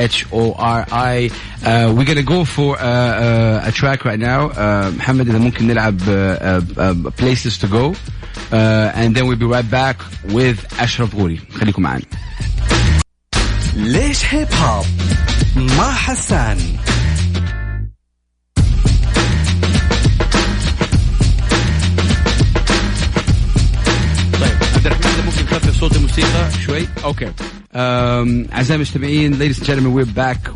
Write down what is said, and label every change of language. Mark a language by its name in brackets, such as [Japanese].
[English] ASHRAFGHORI. We're gonna go for a track right now. [Arabic] محمد إذا ممكن نلعب places to go. [English] And then we'll be right back with Ashraf Ghori. [Arabic] خليكم معنا. ليش هيب هوب مع حسان. طيب عبد الرحمن إذا ممكن نخفف صوت الموسيقى شوي. [English] Okay. [Arabic] أعزائي المستمعين, [English] ladies and gentlemen, we're back.